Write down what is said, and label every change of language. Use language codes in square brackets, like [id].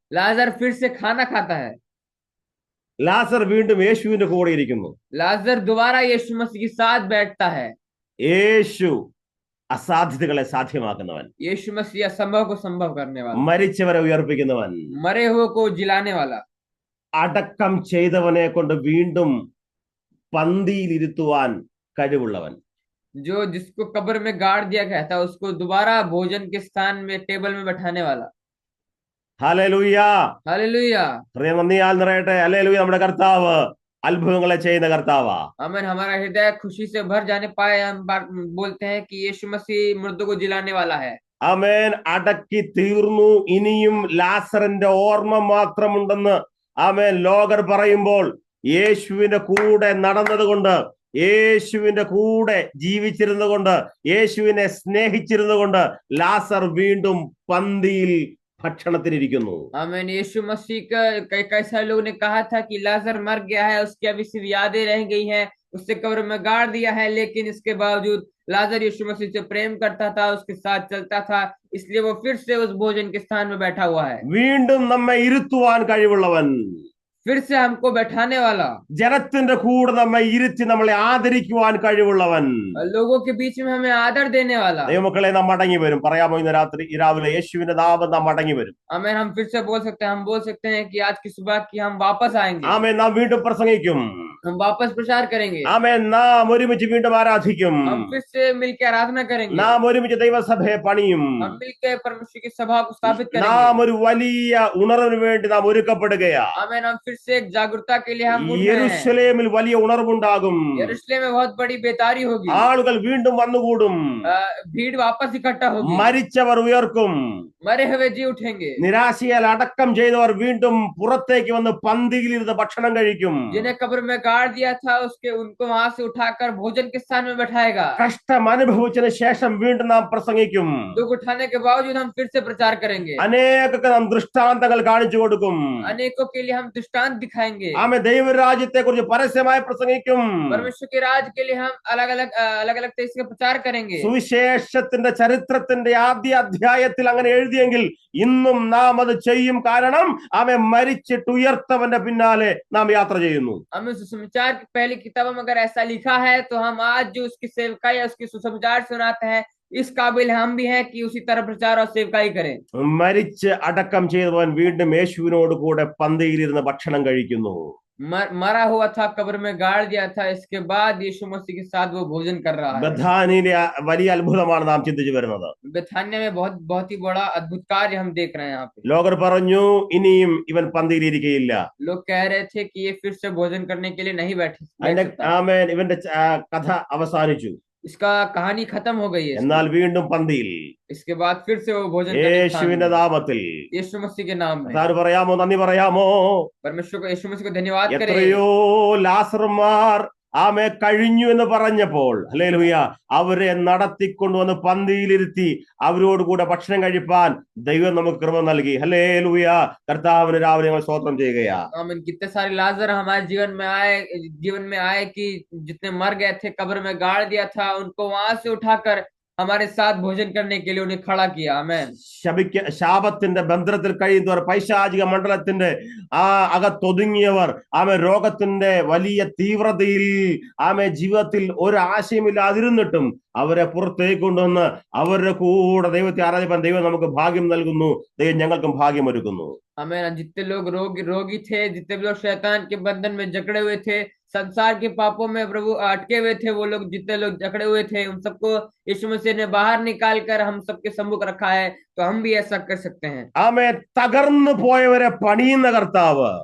[hi] लाजर फिर से खाना खाता है. [ml] ലാസർ വീണ്ടും യേശുവിന്റെ കൂടെ ഇരിക്കുന്നു. [hi] लाजर दोबारा यीशु मसीह के साथ बैठता है. [ml] യേശു അസാധ്യതകളെ സാധ്യമാക്കുന്നവൻ. [hi] यीशु मसीह असंभव को संभव करने वाला. [ml] മരിച്ചവരെ ഉയർപ്പിക്കുന്നവൻ. [hi] मरे हुए को जिलाने वाला. [ml] അടക്കം ചെയ്തവനെ കൊണ്ട് വീണ്ടും പന്തിയിലിരുത്തുവാൻ കഴിവുള്ളവൻ. [hi] जो जिसको कब्र में गाड़ दिया गया था उसको दोबारा भोजन के स्थान में टेबल में बैठाने वाला। [ml] ഹല്ലേലൂയ. [hi] हालेलुया। [ml] ഹൃദയം നന്ദിയാൽ നിറയട്ടെ. ഹല്ലേലൂയ. നമ്മുടെ കർത്താവ് അത്ഭുതങ്ങളെ ചെയ്യുന്ന കർത്താവാ. [hi] अमन हमारा हृदय खुशी से भर जाने पाए, हम बोलते हैं कि यीशु मसीह मुर्दों को जिलाने वाला है। [ml] ആമേൻ. അടക്കി തീർന്നു, ഇനിയും ലാസറിന്റെ ഓർമ്മ മാത്രമുണ്ടെന്ന് ആമേൻ ലോകർ പറയുമ്പോൾ യേശുവിന്റെ കൂടെ നടന്നത് കൊണ്ട്, യേശുവിന്റെ കൂടെ ജീവിച്ചിരുന്നത് കൊണ്ട്, യേശുവിനെ സ്നേഹിച്ചിരുന്നത് കൊണ്ട് ലാസർ വീണ്ടും പന്തിയിൽ ഭക്ഷണത്തിനിരിക്കുന്നു. [hi] आमीन। यीशु मसीह का कई सारे लोगों ने कहा था कि लाजर मर गया है, उसकी अभी सिर्फ यादें रह गई हैं, उससे कब्र में गाड़ दिया है, लेकिन इसके बावजूद लाजर यीशु मसीह से प्रेम करता था, उसके साथ चलता था, इसलिए वो फिर से उस भोजन के स्थान में बैठा हुआ है। [ml] വീണ്ടും നമ്മെ ഇരുത്തുവാൻ കഴിവുള്ളവൻ, [hi] फिर से हमको बैठाने वाला, [ml] ജനത്തിന്റെ കൂടെ നമ്മെ ഇരുത്തി നമ്മളെ ആദരിക്കുവാൻ കഴിവുള്ളവൻ, [hi] लोगों के बीच में हमें आदर देने वाला। [ml] ദൈവമക്കളെ, നാം മടങ്ങി വരും. പറയാമോ? ഇന്ന് രാത്രി രാവിലെ യേശുവിന്റെ നാമം നാം മടങ്ങി വരും. [hi] आमीन। हम फिर से बोल सकते हैं, हम बोल सकते हैं कि आज की सुबह की हम वापस आएंगे, [ml] ആമേൻ. നാം വീണ്ടും പ്രസംഗിക്കും. [hi] हम वापस प्रचार करेंगे, [ml] ആമേൻ. നാം ഒരുമിച്ച് വീണ്ടും ആരാധിക്കും. [hi] हम फिर से मिलकर आराधना करेंगे, [ml] നാം ഒരുമിച്ച് ദൈവസഭയെ പണിയും. [hi] हम मिलकर परमेश्वर की सभा को स्थापित करेंगे। [ml] നാം ഒരു വലിയ ഉണർവിന് വേണ്ടി നാം ഒരുക്കപ്പെടുകയാ. [hi] आमीन। हम फिर से एक जागरूकता के लिए हम उठ रहे हैं। [ml] യെരൂശലേമിൽ വലിയ ഉണർവുണ്ടാകും. [hi] यरूशलेम में बहुत बड़ी बेतारी होगी, [ml] ആളുകൾ വീണ്ടും വന്നുകൂടും. [hi] भीड़ वापस इकट्ठा होगी, [ml] മരിച്ചവർ ഉയർക്കും. [hi] मरे हुए जी उठेंगे, [ml] നിരാശയാൽ അടക്കം ചെയ്തവർ വീണ്ടും പുറത്തേക്ക് വന്ന് പന്തിയിലിരുന്ന് ഭക്ഷണം കഴിക്കും. [hi] जिन्हें कब्र में गाड़ दिया था उसके उनको वहां से उठाकर भोजन के स्थान में बैठाएगा। [ml] കഷ്ടം അനുഭവിച്ചതിന് ശേഷം വീണ്ടും നാം പ്രസംഗിക്കും. [hi] दुख उठाने के बावजूद हम फिर से प्रचार करेंगे, [ml] അനേകർക്ക് നാം ദൃഷ്ടാന്തങ്ങൾ കാണിച്ചു കൊടുക്കും. [hi] अनेकों के लिए हम दृष्टांत दिखाएंगे, [ml] ആമേ. ദൈവരാജ്യത്തെ കുറിച്ച് പരസ്യമായി പ്രസംഗിക്കും. [hi] परमेश्वर के राज के लिए हम अलग अलग तरीके से प्रचार करेंगे। [ml] സുവിശേഷത്തിന്റെ ചരിത്രത്തിന്റെ ആദ്യ അധ്യായത്തിൽ അങ്ങനെ എഴുതിയെങ്കിൽ ഇന്നും നാം അത് ചെയ്യും. കാരണം ആമേ മരിച്ചിട്ട് ഉയർത്തവന്റെ പിന്നാലെ നാം യാത്ര ചെയ്യുന്നു. [hi] हमें सुसमाचार की पहली किताबों में अगर ऐसा लिखा है तो हम आज जो उसकी सेवकाई या उसकी सुसमाचार सुनाते हैं, इस काबिल हम भी हैं कि उसी तरह प्रचार और सेवकाई करें। [ml] മരിച്ച് അടക്കം ചെയ്തവൻ വീണ്ടും യേശുവിനോട് കൂടെ പന്തിയിലിരുന്ന് ഭക്ഷണം കഴിക്കുന്നു. [hi] मरा हुआ था, कब्र में गाड़ दिया था, इसके बाद यीशु मसीह के साथ वो भोजन कर रहा है। [ml] ബഥാനിയിലെ വലിയ അത്ഭുതമാണ് നാം ചിന്തിച്ചു വരുന്നത്. [hi] बेथान्या में बहुत ही बड़ा अद्भुत कार्य हम देख रहे हैं यहाँ पे। [ml] ലോകർ പറഞ്ഞു ഇനിയും ഇവൻ പന്തിയിലിരിക്കുകയില്ല. [hi] लोग कह रहे थे कि ये फिर से भोजन करने के लिए नहीं बैठ [ml] അതിന്റെ [hi] सकता, [ml] ആമേൻ ഇവന്റെ കഥ അവസാനിച്ചു. [hi] इसका कहानी खत्म हो गई है। [ml] എന്നാൽ വീണ്ടും പന്തിയിൽ [hi] इसके बाद फिर से वो भोजन करने के स्थान [ml] യേശുവിന്റെ [hi] में, [ml] നാമത്തിൽ [hi] यीशु मसीह के नाम में। [ml] കർത്താവ് പറയാമോ? നന്ദി പറയാമോ? [hi] परमेश्वर को, यीशु मसीह को धन्यवाद करें। [ml] എത്രയോ ലാസർമാർ ആമേ കഴിഞ്ഞു എന്ന് പറഞ്ഞപ്പോൾ ഹല്ലേലൂയ അവരെ നടത്തിക്കൊണ്ടുവന്ന് പന്തിയിലിരുത്തി അവരോട് കൂടെ ഭക്ഷണം കഴിപ്പാൻ ദൈവം നമുക്ക് കൃപ നൽകി. ഹല്ലേലൂയ. കർത്താവിന് രാവിലെ ഞങ്ങൾ സ്തോത്രം ചെയ്യുകയാ. [hi] आमीन। कितने सारे लाजर हमारे जीवन में आए कि जितने मर गए थे, कब्र में गाड़ दिया था, उनको वहां से उठाकर हमारे साथ भोजन करने के लिए उन्हें खड़ा किया। आमीन। [ml] ശാപത്തിന്റെ ബന്ധനത്തിൽ കഴിയുന്നവർ, പൈശാചിക മണ്ഡലത്തിന്റെ അകത്തൊതുങ്ങിയവർ, ആമേ രോഗത്തിന്റെ വലിയ തീവ്രതയിൽ ആമേ ജീവിതത്തിൽ ഒരു ആശയമില്ലാതിരുന്നിട്ടും അവരെ പുറത്തേക്ക് കൊണ്ടുവന്ന് അവരുടെ കൂടെ ദൈവത്തെ ആരാധിപ്പാൻ ദൈവം നമുക്ക് ഭാഗ്യം നൽകുന്നു. ദൈവം ഞങ്ങൾക്കും ഭാഗ്യം ഒരുക്കുന്നു. [hi] आमीन। जितने लोग रोगी थे, जितने भी लोग शैतान के बंधन में जकड़े हुए थे, संसार के पापों में प्रभु अटके हुए थे, वो लोग जितने लोग जकड़े हुए थे, उन सबको यीशु मसीह ने बाहर निकाल कर हम सबके सम्मुख रखा है। तो हम भी ऐसा कर सकते हैं। [ml] ആമേ. തകർന്നു പോയവരെ പണിയുന്ന കർത്താവ്,